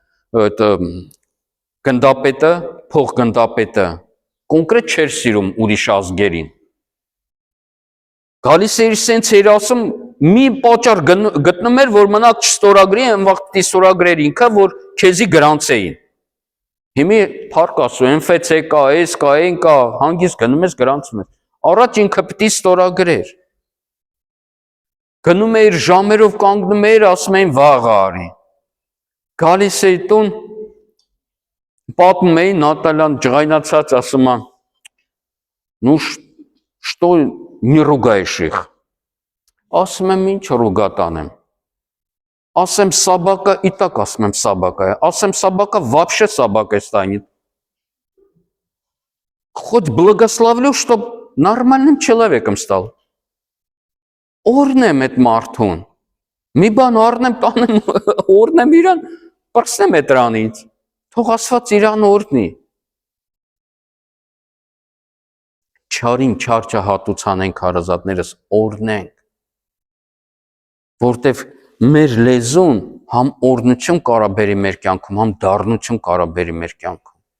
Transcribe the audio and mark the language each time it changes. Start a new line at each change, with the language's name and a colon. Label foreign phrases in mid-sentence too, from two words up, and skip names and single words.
Armenian: գնդապետը, փոխգնդապետը, կոնկրետ չէր սիրում ուրիշ ազգերին։ Գալիս էր սենց էր ասում, մի պատճառ գտնում էր, որ մնաք չստորագրի, այն վաղ պիտի ստորագրեր ինքը, որ քեզի գրանցեին։ Հիմի փառք Աստծո, MFC կա, այս կա, այն կա, հանգիստ գնում ես գրանցում ես։ Առաջ ինքը պիտի ստորագրեր։ Գնում էիր ժամերով կանգնում էիր, ասում էին վաղ արի։ Գալիս էի տուն, պատմում էի Նատալյան ջղայնացած, ասում է,
Russian: ну что не ругаешь их։
Armenian: Ասում եմ ինչ ռուգա տանեմ։ Ասեմ
Russian: собака и так
Armenian: ասում եմ
Russian: собака
Armenian: է, ասեմ
Russian: собака вообще собака станет։ Хоть благословлю, чтоб нормальным человеком стал։
Armenian: Օրհնեմ այդ մարդուն։ Մի բան առնեմ, տանեմ, օրհնեմ իրան, պրսնեմ է դրանից, թող Աստված իրան օրհնի։ Չարին չար չհատուցանենք հարազատներս, օրհնենք, որտեվ մեր լեզուն համ օրհնություն կարա բերի մեր կյանքում, համ դառնություն կարա բերի մեր կյանքում։